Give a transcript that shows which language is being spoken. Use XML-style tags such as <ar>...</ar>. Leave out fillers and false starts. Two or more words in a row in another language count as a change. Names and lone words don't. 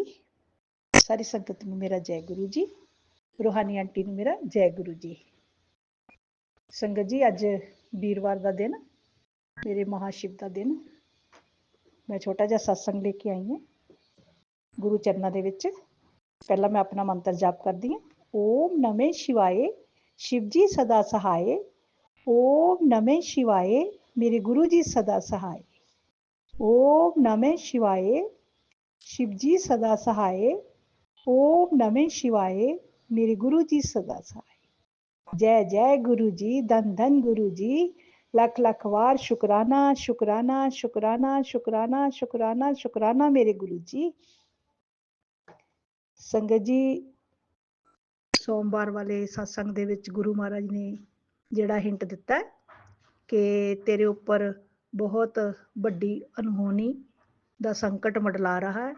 <pa>ਸਾਰੀ ਸੰਗਤ ਨੂੰ ਮੇਰਾ ਜੈ ਗੁਰੂ ਜੀ, ਰੂਹਾਨੀ ਆਂਟੀ ਨੂੰ ਮੇਰਾ ਜੈ ਗੁਰੂ ਜੀ। ਸੰਗਤ ਜੀ, ਅੱਜ ਵੀਰਵਾਰ ਦਾ ਦਿਨ, ਮੇਰੇ ਮਹਾਸ਼ਿਵ ਦਾ ਦਿਨ। ਮੈਂ ਛੋਟਾ ਜਿਹਾ ਸਤਸੰਗ ਲੈ ਕੇ ਆਈ ਹਾਂ ਗੁਰੂ ਚਰਨਾਂ ਦੇ ਵਿੱਚ। ਪਹਿਲਾਂ ਮੈਂ ਆਪਣਾ ਮੰਤਰ ਜਾਪ ਕਰਦੀ ਹਾਂ।</pa> <sa>ओम नमः शिवाय,</sa> <pa>ਸ਼ਿਵ ਜੀ ਸਦਾ ਸਹਾਇ।</pa> <sa>ओम नमः शिवाय,</sa> <pa>ਮੇਰੇ ਗੁਰੂ ਜੀ ਸਦਾ ਸਹਾਇ।</pa> <sa>ओम नमः शिवाय,</sa> <pa>ਸ਼ਿਵ ਜੀ ਸਦਾ ਸਹਾਇ।</pa> <sa>ओम नमः शिवाय,</sa> <pa>ਮੇਰੇ ਗੁਰੂ ਜੀ ਸਦਾ ਸਹਾਇ। ਜੈ ਜੈ ਗੁਰੂ ਜੀ, ਧੰਨ ਧੰਨ ਗੁਰੂ ਜੀ, ਲੱਖ ਲੱਖ ਵਾਰ ਸ਼ੁਕਰਾਨਾ ਸ਼ੁਕਰਾਨਾ ਸ਼ੁਕਰਾਨਾ ਸ਼ੁਕਰਾਨਾ ਸ਼ੁਕਰਾਨਾ ਸ਼ੁਕਰਾਨਾ ਮੇਰੇ ਗੁਰੂ ਜੀ। ਸੰਗਤ ਜੀ, ਸੋਮਵਾਰ ਵਾਲੇ ਸਤਸੰਗ ਦੇ ਵਿੱਚ ਗੁਰੂ ਮਹਾਰਾਜ ਨੇ ਜਿਹੜਾ ਹਿੰਟ ਦਿੱਤਾ ਕਿ ਤੇਰੇ ਉੱਪਰ ਬਹੁਤ ਵੱਡੀ ਅਣਹੋਣੀ ਦਾ ਸੰਕਟ ਮੰਡਲਾ ਰਹਾ ਹੈ।</pa>